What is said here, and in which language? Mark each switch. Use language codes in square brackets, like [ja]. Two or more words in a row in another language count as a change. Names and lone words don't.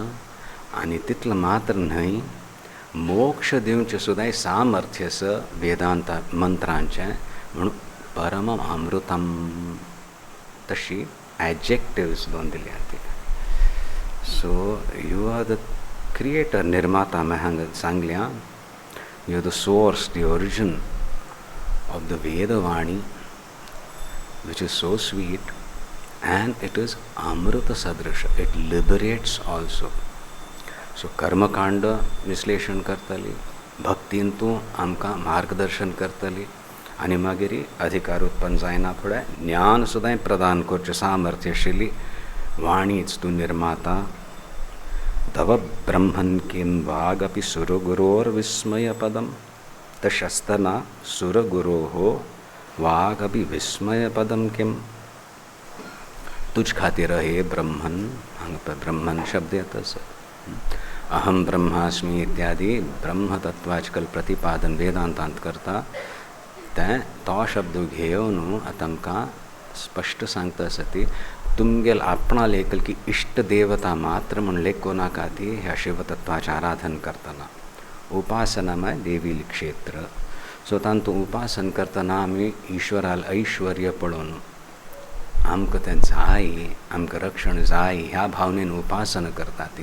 [kok] आनी तितलें मात्र न्हय, मोक्ष दिवचें सुद्दां सामर्थ्य आसा वेदांत मंत्रांचें. म्हणून [sa] परम अमृतम [kok] तशी एडजेक्टिव्स दोन दिल्या ती. [en] So you are the creator, निर्माता. [kok] हांगा सांगल्या [en] You are the source, the origin of the वेदवाणी which is so sweet and it is [sa] अमृत सदृश. [en] It liberates also. [kok] So कर्मकांड विश्लेषण करतली, भक्तींतू आमकां मार्गदर्शन करतली आनी मागीर अधिकार उत्पन्न जायना फुडें ज्ञान सुद्दां प्रदान करचें सामर्थ्य आशिल्ली वाणीच तूं निर्माता. [sa] तव ब्रह्मन् किं वागपि सुरगुरोर्विस्मयपदं तशस्तना सुरगुरोः वागपि विस्मयपदं किं. [kok] तुझ खातीर हे ब्रह्मन, हांगा पळय ब्रह्मन शब्द येताच. [sa] अहम ब्रह्मास्मी [kok] इत्यादी ब्रह्मतत्वाचकल प्रतिपादन वेदांतांत करता तें तो शब्द घेवन आतां आमकां स्पश्ट सांगता आसा ती तुमगेल आपणा लेखल की इष्ट देवता मात्र म्हण लेखो नाका ती ह्या शिवतत्वाचें आराधन करतना. उपासनामय देवी क्षेत्र. सो तांतू उपासन करतना आमी ईश्वराल ऐश्वर्य पळोवन आमकां तें जाय, आमकां रक्षण जाय ह्या भावनेन उपासना करता ती.